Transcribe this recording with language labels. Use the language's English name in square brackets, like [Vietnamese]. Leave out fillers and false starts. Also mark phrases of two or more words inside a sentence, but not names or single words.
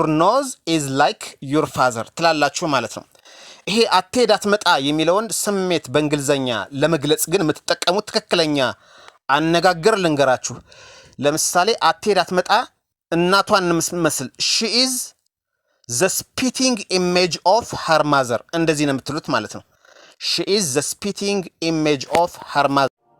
[English] nose is like your father [Amharic] ትላላችሁ ማለት ነው። ይሄ አትሄድ አትመጣ የሚለውን ስሜት በእንግሊዘኛ ለመግለጽ ግን የምትጠቀሙት ትክክለኛ አነጋገር ልንገራችሁ። ለምሳሌ አትሄድ አትመጣ እናቷን የምትመስል [English] she is the spitting image of her mother [Amharic] እንደዚህ ነው የምትሉት ማለት ነው። [English] she is the spitting image of her mother